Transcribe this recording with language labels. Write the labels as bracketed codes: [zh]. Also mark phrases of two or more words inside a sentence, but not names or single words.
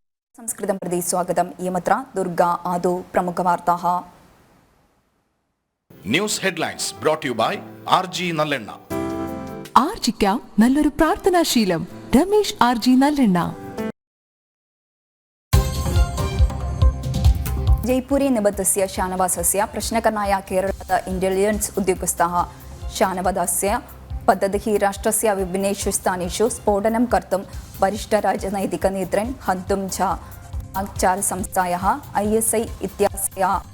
[sa] संस्कृतं प्रति स्वागतम् इयमत्र दुर्गा आदौ प्रमुखवार्ताः [en] news headlines brought you by RG നല്ലെണ്ണ. [ml] ആർജിക്കാം നല്ലൊരു പ്രാർത്ഥനാശീലം. രമേശ് RG നല്ലെണ്ണ. [sa] जयपुरे निबद्धस्य शानवासस्य प्रश्नकरणाय केरळस्य इंटेलिजेन्स् उद्योगस्थः शानवासस्य पद्धतिः राष्ट्रस्य विभिन्नेषु स्थानेषु स्फोटनं कर्तुं वरिष्ठराजनैतिकनेतॄन् हन्तुं च आचारसंस्थायाः ISI इत्यस्य